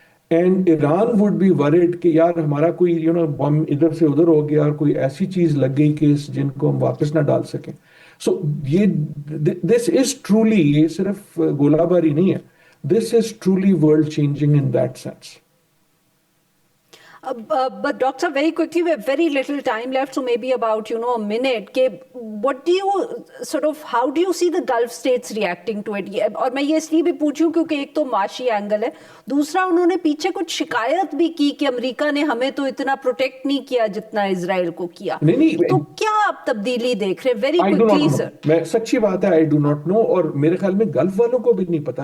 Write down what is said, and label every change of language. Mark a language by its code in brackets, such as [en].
[en] and Iran would be worried [ur] کہ یار ہمارا کوئی بم ادھر سے ادھر ہو گیا اور کوئی ایسی چیز لگ گئی کہ جن کو ہم واپس نہ ڈال سکیں. [en] so یہ this is truly, [ur] یہ صرف گولہ باری نہیں ہے, [en] This is truly world changing in that sense. But Doctor, very quickly, we have very little time left, so maybe about, a minute. What do you how do you see the Gulf states reacting to it? [ur] اور میں یہ اس لیے بھی پوچھوں کیونکہ ایک تو معاشی اینگل ہے, دوسرا انہوں نے پیچھے کچھ شکایت بھی کی کہ امریکہ نے ہمیں تو اتنا پروٹیکٹ نہیں کیا جتنا اسرائیل کو کیا. تو کیا آپ تبدیلی دیکھ رہے ہیں؟ [en] Very quickly sir. [ur] میں سچی بات ہے, [en] I do not know, [ur] اور میرے خیال میں گلف والوں کو بھی نہیں پتا.